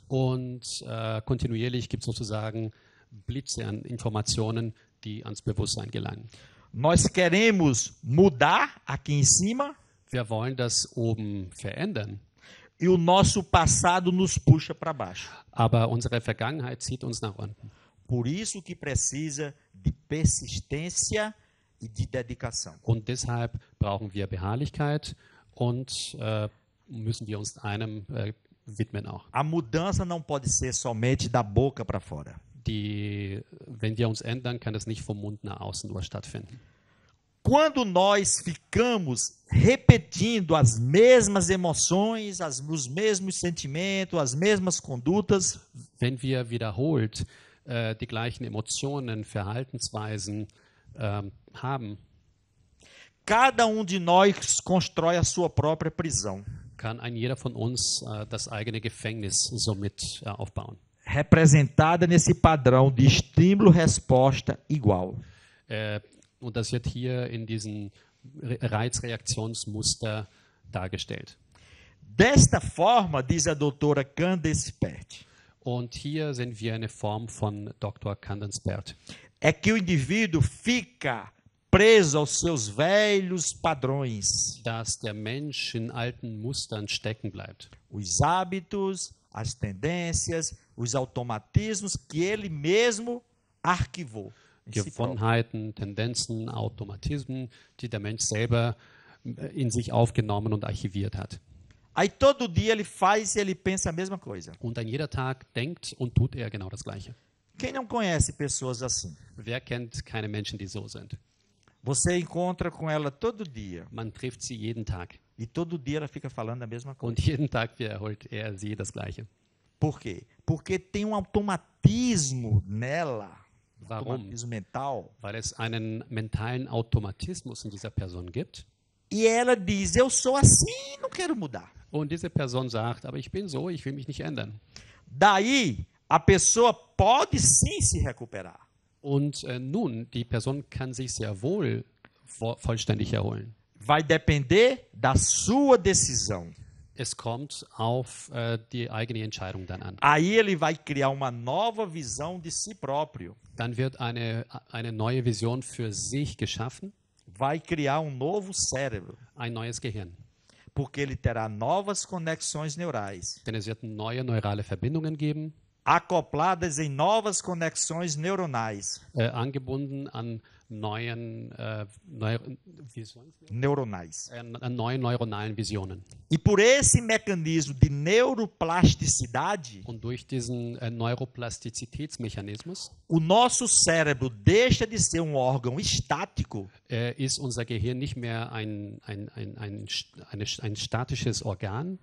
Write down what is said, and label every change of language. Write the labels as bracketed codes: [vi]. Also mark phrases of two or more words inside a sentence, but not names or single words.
[de] Und kontinuierlich gibt es sozusagen Blitze an Informationen, die ans Bewusstsein gelangen. [pt] Nós queremos mudar aqui em cima. [de] Wir wollen das oben verändern. [pt] E o nosso passado nos puxa para baixo. [de] Aber unsere Vergangenheit zieht uns nach unten. [pt] Por isso que precisa de persistência e de dedicação. [de] Und deshalb brauchen wir Beharrlichkeit und müssen wir uns einem widmen auch. [pt] A mudança não pode ser somente da boca para fora. [de] Wenn wir uns ändern, kann das nicht vom Mund nach außen nur stattfinden. [pt] Quando nós ficamos repetindo as mesmas emoções, os mesmos sentimentos, as mesmas condutas, [de] wenn wir wiederholt die gleichen Emotionen, Verhaltensweisen haben, [pt] cada de nós constrói a sua própria prisão. [de] Kann jeder von uns das eigene Gefängnis somit aufbauen. [pt] Representada nesse padrão de estímulo-resposta igual. [de] Und das wird hier in diesem Reizreaktionsmuster dargestellt. [pt] Desta forma, diz a doutora Candace Pert. [de] Und hier sehen wir eine Form von Dr. Candace Pert. [pt] É que o indivíduo fica preso aos seus velhos padrões. [de] Dass der Mensch in alten Mustern stecken bleibt. [pt] Os hábitos, as tendências, os automatismos que ele mesmo arquivou. [de] Gewohnheiten, Tendenzen, Automatismen, die der Mensch selber in sich aufgenommen und archiviert hat. [pt] Aí todo dia ele faz e ele pensa a mesma coisa. [de] Und an jeder Tag denkt und tut er genau das Gleiche. [pt] Quem não conhece pessoas assim? [de] Wer kennt keine Menschen, die so sind? [pt] Você encontra com ela todo dia. [de] Man trifft sie jeden Tag. [pt] E todo dia ela fica falando a mesma coisa. [de] Und jeden Tag wiederholt sie das Gleiche. [pt] Por quê? Porque tem automatismo nela. [de] Warum? [pt] Automatismo mental. [de] Weil es einen mentalen Automatismus in dieser Person gibt. [pt] E ela diz, eu sou assim, não quero mudar. [de] Und diese Person sagt, aber ich bin so, ich will mich nicht ändern. [pt] Daí, a pessoa pode sim se recuperar. [de] Und nun, die Person kann sich sehr wohl vollständig erholen. [pt] Vai depender da sua decisão. [de] Es kommt auf die eigene Entscheidung dann an. [pt] Aí ele vai criar uma nova visão de si próprio. [de] Dann wird eine neue Vision für sich geschaffen. [pt] Vai criar novo cérebro. [de] Ein neues Gehirn. [pt] Porque ele terá novas conexões neurais. [de] Denn es wird neue neurale Verbindungen geben. [pt] Acopladas em novas conexões neuronais. [de] Angebunden an neuen [pt] neuronais. [de] An neuen neuronalen Visionen. [pt] E por esse mecanismo de neuroplasticidade, [de] und durch diesen Neuroplastizitätsmechanismus, [pt] o nosso cérebro deixa de ser órgão estático, [de] ist unser Gehirn nicht mehr ein statisches Organ,